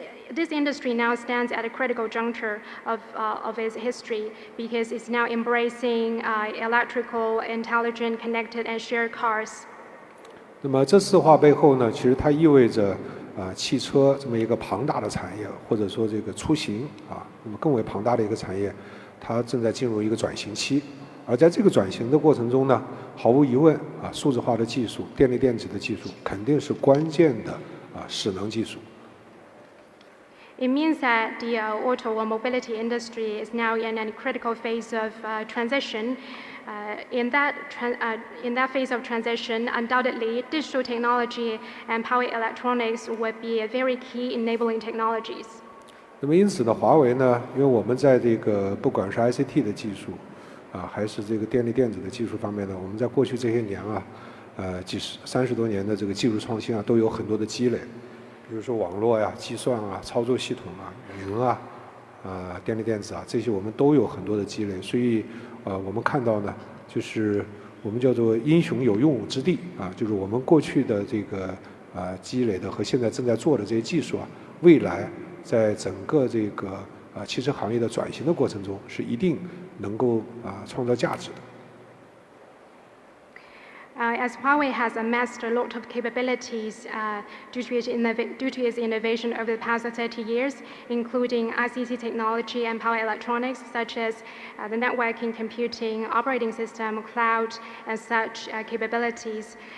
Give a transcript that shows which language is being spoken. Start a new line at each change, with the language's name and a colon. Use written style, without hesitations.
English: This industry now stands at a critical juncture of its history because it's now embracing electrical, intelligent, connected, and shared cars.
Chinese: 那么这4化背后呢，其实它意味着汽车这么一个庞大的产业，或者说这个出行那么更为庞大的一个产业，它正在进入一个转型期。而在这个转型的过程中呢，毫无疑问啊，数字化的技术、电力电子的技术肯定是关键的势能技术。
English: It means that the auto or mobility industry is now in a critical phase of transition. In that phase of transition, undoubtedly, digital technology and power electronics would be very key enabling technologies.
Chinese: 那么因此呢，华为呢，因为我们在这个不管是 ICT 的技术还是这个电力电子的技术方面呢，我们在过去这些年30多年的这个技术创新都有很多的积累。比如说网络呀、计算操作系统云电力电子这些我们都有很多的积累，所以我们看到呢，就是我们叫做英雄有用武之地就是我们过去的这个积累的和现在正在做的这些技术未来在整个这个汽车行业的转型的过程中，是一定能够创造价值的。
English: As Huawei has amassed a lot of capabilities due to its innovation over the past 30 years, including ICT technology and power electronics, such as the networking, computing, operating system, cloud, and such capabilities.